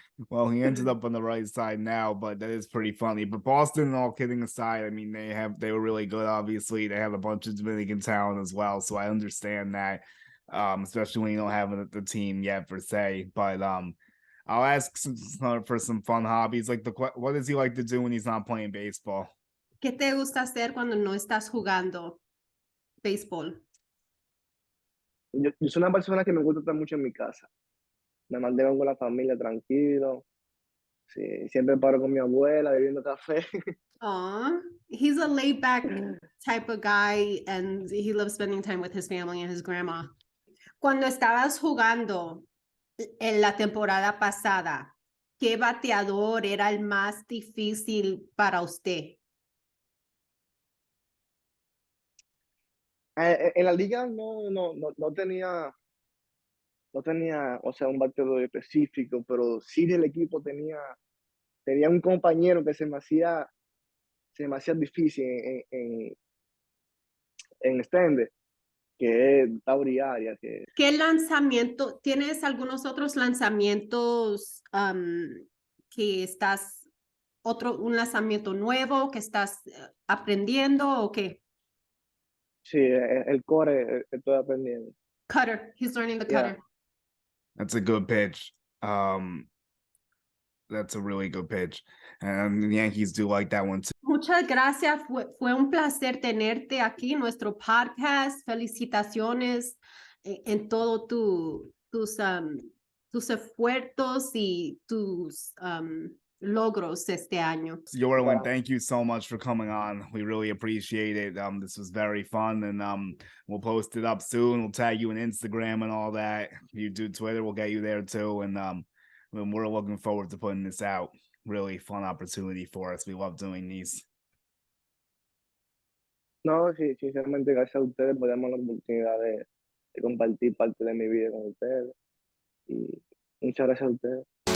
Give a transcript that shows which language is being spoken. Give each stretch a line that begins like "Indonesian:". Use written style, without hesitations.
English: Well, he ended up on the right side now, but that is pretty funny. But Boston, all kidding aside, I mean, they were really good. Obviously, they have a bunch of Dominican talent as well, so I understand that, especially when you don't have the team yet per se. But I'll ask for some fun hobbies. Like what does he like to do when he's not playing baseball?
Spanish: ¿Qué te gusta hacer cuando no estás jugando béisbol? Yo soy una persona que me gusta estar mucho en mi casa. Me mantengo con la familia tranquilo. Sí, siempre paro con mi abuela bebiendo café.
English: Aw, he's a laid back type of guy and he loves spending time with his family and his grandma.
Spanish: Cuando estabas jugando en la temporada pasada, ¿qué bateador era el más difícil para usted? En la liga no tenía, o sea, un bateador específico, pero sí del equipo tenía un compañero que se me hacía difícil en extender, que es Tauri Arias, que ¿Qué lanzamiento? ¿Tienes algunos otros lanzamientos que estás, un lanzamiento nuevo que estás aprendiendo o qué? sí, el core estoy aprendiendo.
English: Cutter, he's learning the Yeah. cutter. That's a good pitch. That's a really good pitch. And the Yankees do like that one too.
Spanish: Muchas gracias, fue un placer tenerte aquí en nuestro podcast. Felicitaciones en todo tus esfuerzos y tus logros este año.
English: Yorlin, thank you so much for coming on. We really appreciate it. This was very fun, and we'll post it up soon. We'll tag you on Instagram and all that. If you do Twitter, we'll get you there too. And we're looking forward to putting this out. Really fun opportunity for us. We love doing these.
Spanish: No, sí, sinceramente, gracias a ustedes por darme la oportunidad de compartir parte de mi vida con ustedes. Y muchas gracias a ustedes.